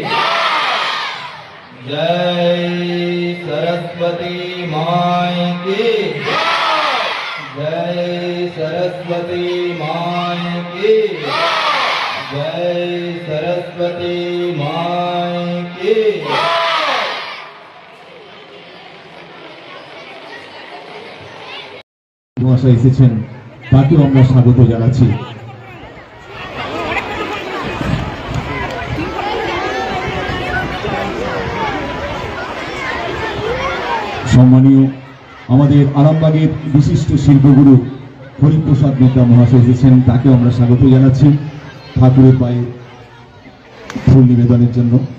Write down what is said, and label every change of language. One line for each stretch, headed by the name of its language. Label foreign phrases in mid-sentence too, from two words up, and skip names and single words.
Hindi: जय सरस्वती माई की जय सरस्वती माई की जय सरस्वती माई की
Bangla: মহাশয় এসেছেন, তাকেও আমরা স্বাগত জানাচ্ছি। সম্মানীয় আমাদের আরামবাগের বিশিষ্ট শিল্পগুরু হরিপ্রসাদ মিত্রা মহাশয় এসেছেন, তাকে আমরা স্বাগত জানাচ্ছি ঠাকুরের পায়ে ফুল নিবেদনের জন্য।